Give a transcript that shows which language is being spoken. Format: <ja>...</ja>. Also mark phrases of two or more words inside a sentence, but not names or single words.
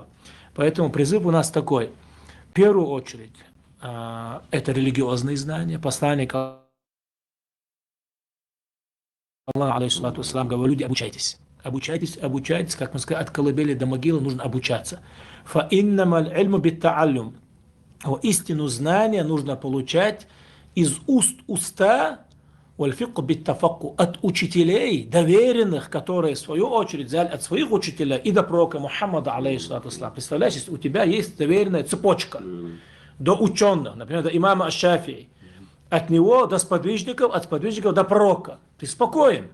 <ru>Поэтому призыв у нас такой: в первую очередь это религиозные знания, посланник Аллах,</ru> <ar>عليه الصلاة والسلام,</ar> <ru>говорит: люди, обучайтесь. Обучайтесь, обучайтесь, как мы сказали, от колыбели до могилы нужно обучаться.</ru> <ar>فَإِنَّمَا الْعِلْمُ بِالتَّعَلُّمِ.</ar> <ru>Истину знания нужно получать из уст уста,</ru> <ar>والفقه بالتفقه,</ar> <ru>от учителей, доверенных, которые в свою очередь взяли от своих учителей и до пророка Мухаммада,</ru> <ar>عليه الصلاة والسلام.</ar> <ru>Представляешь, если у тебя есть доверенная цепочка до ученых, например, до имама Аш-Шафии, от него до сподвижников, от сподвижников до пророка, ты спокоен.</ru>